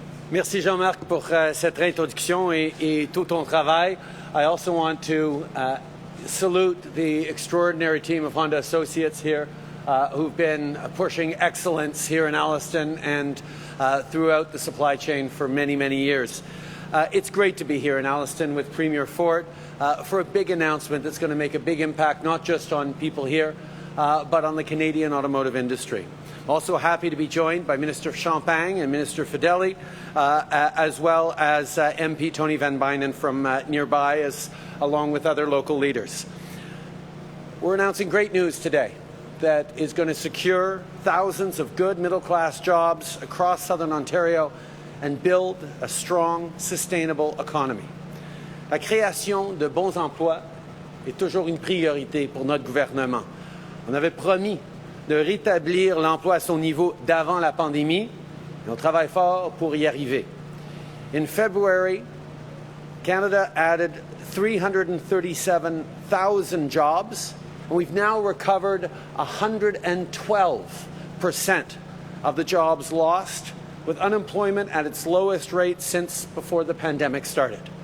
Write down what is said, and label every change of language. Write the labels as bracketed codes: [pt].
[fr] Merci Jean-Marc pour cette introduction et tout ton travail. [en] I also want to salute the extraordinary team of Honda Associates here who've been pushing excellence here in Alliston and throughout the supply chain for many, many years. It's great to be here in Alliston with Premier Ford for a big announcement that's going to make a big impact not just on people here but on the Canadian automotive industry. I'm also happy to be joined by Minister Champagne and Minister Fedeli, as well as MP Tony Van Bynen from nearby, along with other local leaders. We're announcing great news today that is going to secure thousands of good middle-class jobs across Southern Ontario and build a strong, sustainable economy. [fr] La création de bons emplois est toujours une priorité pour notre gouvernement. On avait promis de rétablir l'emploi à son niveau d'avant la pandémie, et on travaille fort pour y arriver. [en] In February, Canada added 337,000 jobs, and we've now recovered 112% of the jobs lost, with unemployment at its lowest rate since before the pandemic started.